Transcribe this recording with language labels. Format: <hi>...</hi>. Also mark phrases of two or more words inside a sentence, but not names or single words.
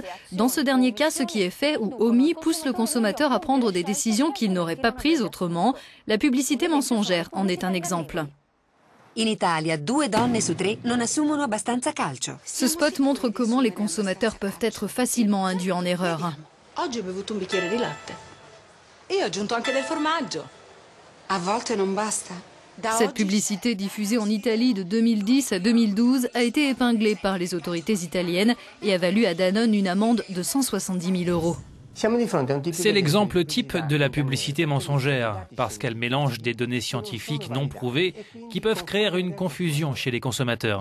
<fr>Dans ce dernier cas, ce qui est fait ou omis pousse le consommateur à prendre des décisions qu'il n'aurait pas prises autrement. La publicité mensongère en est un exemple. Ce spot montre comment les consommateurs peuvent être facilement induits en erreur.</fr> <it>Oggi ho bevuto un bicchiere di latte. E ho aggiunto anche del formaggio. A volte non basta.</it> <fr>Cette publicité diffusée en Italie de 2010 à 2012 a été épinglée par les autorités italiennes et a valu à Danone une amende de 170 000 €. C'est l'exemple type de la publicité mensongère, parce qu'elle mélange des données scientifiques non prouvées qui peuvent créer une confusion chez les consommateurs.</fr>